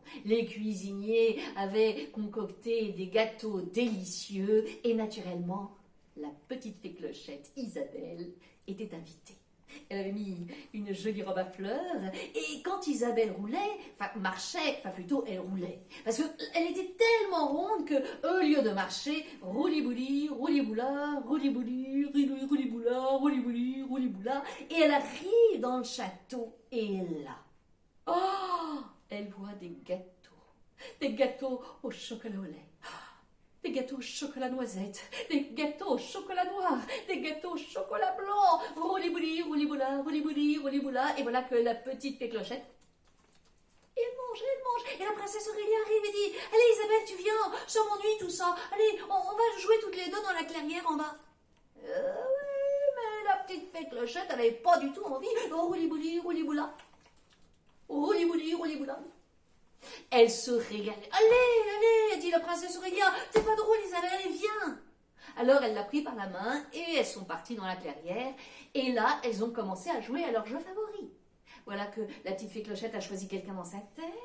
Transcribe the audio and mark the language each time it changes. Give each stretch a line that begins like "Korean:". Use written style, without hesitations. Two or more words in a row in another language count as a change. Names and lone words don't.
French: Les cuisiniers avaient concocté des gâteaux délicieux et naturellement la petite fée clochette Isabelle était invitée. Elle avait mis une jolie robe à fleurs et quand Isabelle marchait, plutôt elle roulait. Parce qu'elle était tellement ronde qu'au lieu de marcher, rouli-bouli, rouli-boula, rouli-bouli, rouli-boula, rouli-bouli, rouli-boula, et elle arrive dans le château et là, elle voit des gâteaux au chocolat au lait. Des gâteaux au chocolat noisette, des gâteaux au chocolat noir, des gâteaux au chocolat blanc. Rouli-bouli, rouli-boula, rouli-bouli, rouli-boula. Et voilà que la petite fée clochette, elle mange. Et la princesse Aurélia arrive et dit « Allez Isabelle, tu viens, ça m'ennuie tout ça. Allez, on va jouer toutes les deux dans la clairière en bas. » Oui, mais la petite fée clochette, elle n'avait pas du tout envie. Rouli-bouli, rouli-boula. Rouli-bouli, rouli-boula. Elle se régalait. Allez, dit la princesse Aurélia, c'est pas drôle Isabelle, allez, viens. Alors elle l'a pris par la main et elles sont parties dans la clairière. Et là, elles ont commencé à jouer à leur jeu favori. Voilà que la petite fée clochette a choisi quelqu'un dans sa tête.